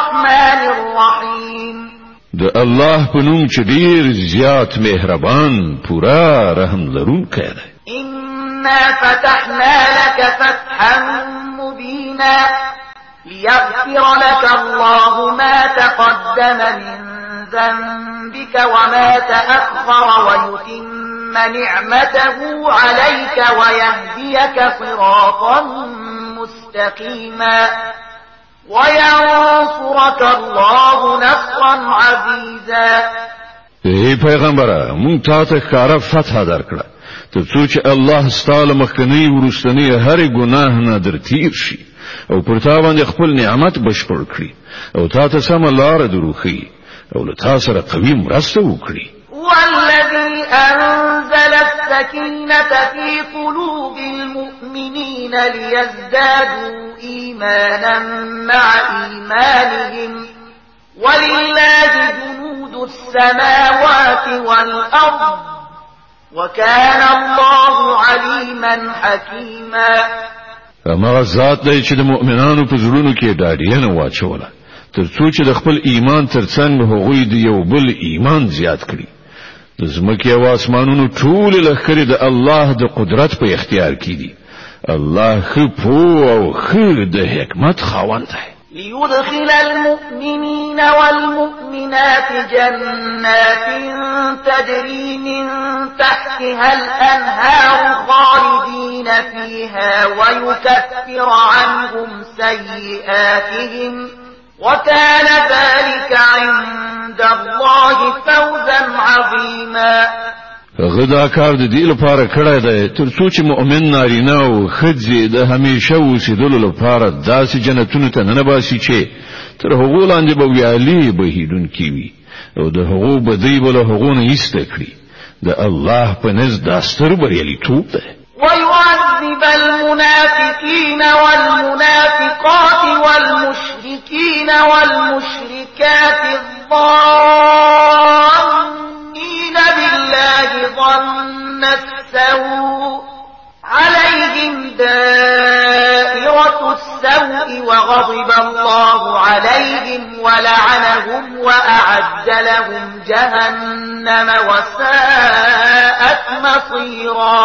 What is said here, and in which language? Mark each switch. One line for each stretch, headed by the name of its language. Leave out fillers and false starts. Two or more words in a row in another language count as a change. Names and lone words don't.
Arabic: الرحمن الرحيم
Pashto: د الله په نوم چې ډیر زیات مهربان پورا رحم لرونکی دی.
Arabic: إنا فتحنا لك فتحا مبينا ليغفر لك الله ما تقدم من ذنبك وما تأخر ويتم نعمته عليك ويهديك صراطا مستقيما وينصرك الله نصرا عزيزا.
Pashto: ای پیغمبره مونږ تاسو ښکارا فتح درکړه ترڅو چې الله ستاسو مخکنی ورستنی هر ګناه نه در تیر شي او پر تا باندې خپل نعمت بشپړ کړي او تاسو سم لار دروخي او له تاسو سره قوي مرسته وکړي.
Arabic: والذي أنزل السكينة في قلوب المؤمنين ليزدادوا إيمانا مع إيمانهم ولله جنود السماوات والأرض وكان الله عليما حكيما.
Pashto: اما ذات دی چې د مؤمنانو په زړونو کې ډاډینه واچوله ترڅو چې د خپل ایمان ترڅنګ هغوی د یو بل ایمان زیات کړي. د زمکې او اسمانونو ټول لخرې د الله د قدرت په اختیار کې دي. الله خپو او خیر د حکمت خاوند دی.
Arabic: ليدخل المؤمنين والمؤمنات جنات تجري من تحتها الأنهار خالدين فيها ويكفر عنهم سيئاتهم وكان ذلك عند الله فوزا عظيما.
Pashto: غدا کار د دې لپاره کړی دی ترڅو چې مؤمن نارینه او ښځې د همیشه اوسېدلو لپاره داسې جنتونو ته ننباسي چې تر هغو لاندې به ویالې بهیدونکي وي او د هغو بدۍ به له هغو نه ایسته کړي. د الله په نزد دا ستر بریالیتوب دی.
Arabic: ويعذب المنافقين والمنافقات والمشركين والمشركات الظانين بالله ظن السوء عليهم دائرة السوء وغضب الله عليهم ولعنهم وأعد لهم جهنم وساءت مصيرا.